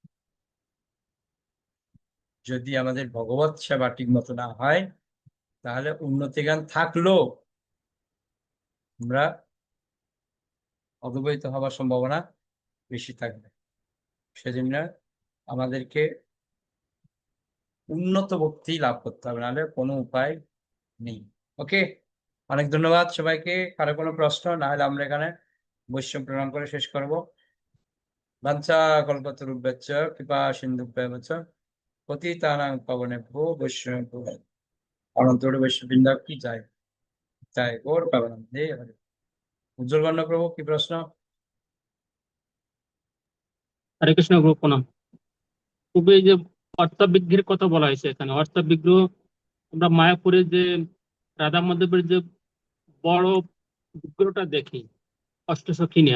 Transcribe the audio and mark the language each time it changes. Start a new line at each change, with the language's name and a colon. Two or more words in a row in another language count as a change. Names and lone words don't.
Bangla: যদি আমাদের ভগবত সেবা ঠিক মতো না হয়, তাহলে উন্নতি জ্ঞান থাকলেও আমরা অদ্বৈত হওয়ার সম্ভাবনা বেশি থাকবে। সেজন্য আমাদেরকে উন্নত ভক্তি লাভ করতে হবে, নাহলে কোনো উপায় নেই। ওকে, অনেক ধন্যবাদ সবাইকে। কারো কোনো প্রশ্ন না হলে আমরা এখানে বৈষ্ণব প্রণাম করে শেষ করবো।
Sanskrit: বাঞ্ছা কল্পতরুভ্যশ্চ কৃপা সিন্ধুভ্যেব চ পতিতানাং পাবনেভ্যো বৈষ্ণবেভ্যো
Bangla: অনন্তর বৈষ্ণববৃন্দ কি যায় যায় গৌর প্রেমানন্দে হরে। উজ্জ্বল বর্ণ প্রভু, কি প্রশ্ন? হরে কৃষ্ণ প্রভু, প্রণাম। প্রভু, এই যে অর্থাবিগ্রহের কথা বলা হয়েছে এখানে, অর্থাবিগ্রহ আমরা মায়াপুরে যে রাধা মাধবের যে বড় বিগ্রহটা দেখি অষ্টসখী নিয়ে,